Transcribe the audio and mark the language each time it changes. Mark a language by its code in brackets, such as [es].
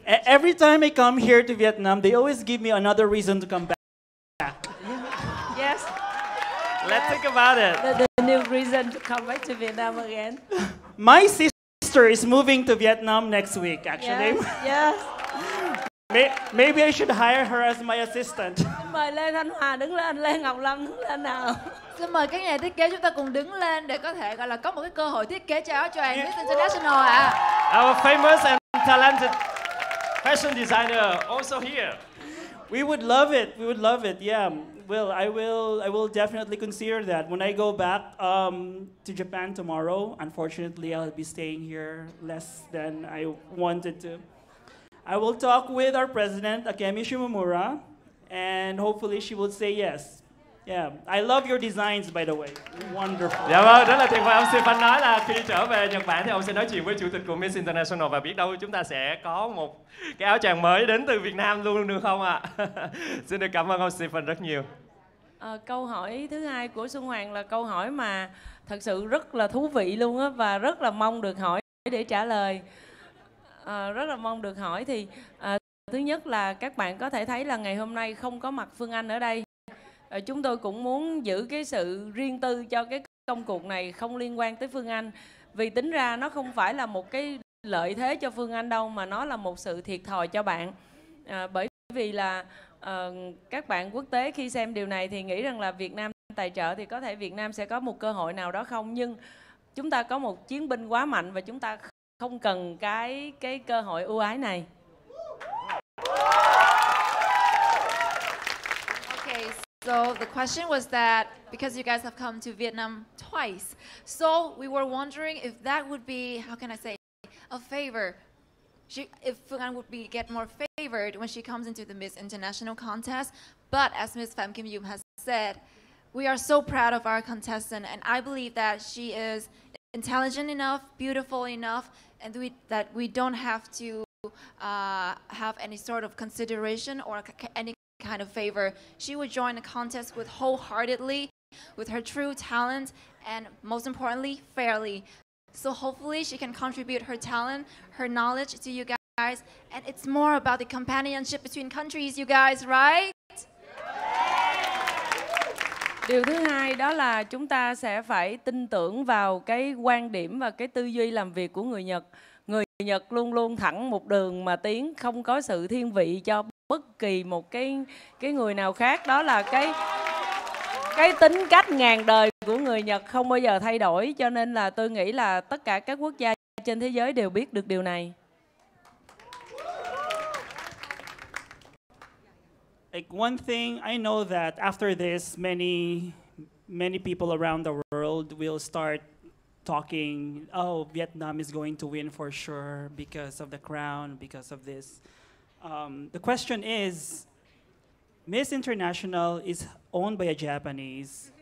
[en] Every time I come here to Vietnam, they always give me another reason to come back. Yes. Let's think about it. The new reason to come back to Vietnam again. My sister is moving to Vietnam next week, actually. Yes. Maybe I should hire her as my assistant. [vi] Mời Lê Thanh Hòa đứng lên, Lê Ngọc Lâm đứng lên nào. Xin mời các nhà thiết kế chúng ta cùng đứng lên để có thể gọi là có một cái cơ hội thiết kế cho áo choàng Miss International ạ. [en] Our famous and talented fashion designer also here. We would love it. We would love it. Yeah. Well, I will definitely consider that when I go back to Japan tomorrow. Unfortunately, I'll be staying here less than I wanted to. I will talk with our president, Akemi Shimomura, and hopefully she will say yes. Yeah, I love your designs, by the way. Wonderful. [vi] Dạ vâng, rất là tuyệt vời. Ông Stephen nói là khi trở về Nhật Bản thì ông sẽ nói chuyện với chủ tịch của Miss International và biết đâu chúng ta sẽ có một cái áo choàng mới đến từ Việt Nam luôn được không ạ? Xin được cảm ơn ông Stephen rất nhiều. Câu hỏi thứ hai của Xuân Hoàng là câu hỏi mà thật sự rất là thú vị luôn á, và rất là mong được hỏi để trả lời. Rất là mong được hỏi thì Thứ nhất là các bạn có thể thấy là ngày hôm nay không có mặt Phương Anh ở đây. Chúng tôi cũng muốn giữ cái sự riêng tư cho cái công cuộc này không liên quan tới Phương Anh. Vì tính ra nó không phải là một cái lợi thế cho Phương Anh đâu, mà nó là một sự thiệt thòi cho bạn. Bởi vì là các bạn quốc tế khi xem điều này thì nghĩ rằng là Việt Nam tài trợ thì có thể Việt Nam sẽ có một cơ hội nào đó không. Nhưng chúng ta có một chiến binh quá mạnh và chúng ta không cần cái cơ hội ưu ái này. [en] Okay, so the question was that because you guys have come to Vietnam twice, so we were wondering if that would be, how can I say, a favor. If Phương Anh would get more favored when she comes into the Miss International contest. But as Miss Phạm Kim Dung has said, we are so proud of our contestant, and I believe that she is intelligent enough, beautiful enough, and that we don't have to have any sort of consideration or any kind of favor. She would join the contest with wholeheartedly, with her true talent, and most importantly, fairly. So hopefully she can contribute her talent, her knowledge to you guys, and it's more about the companionship between countries, you guys, right? [vi] Điều thứ hai đó là chúng ta sẽ phải tin tưởng vào cái quan điểm và cái tư duy làm việc của người Nhật. Người Nhật luôn luôn thẳng một đường mà tiến, không có sự thiên vị cho bất kỳ một cái người nào khác. Đó là cái tính cách ngàn đời của người Nhật không bao giờ thay đổi. Cho nên là tôi nghĩ là tất cả các quốc gia trên thế giới đều biết được điều này. [en] Like one thing I know that after this, many people around the world will start talking, oh, Vietnam is going to win for sure because of the crown, because of this. The question is, Miss International is owned by a Japanese.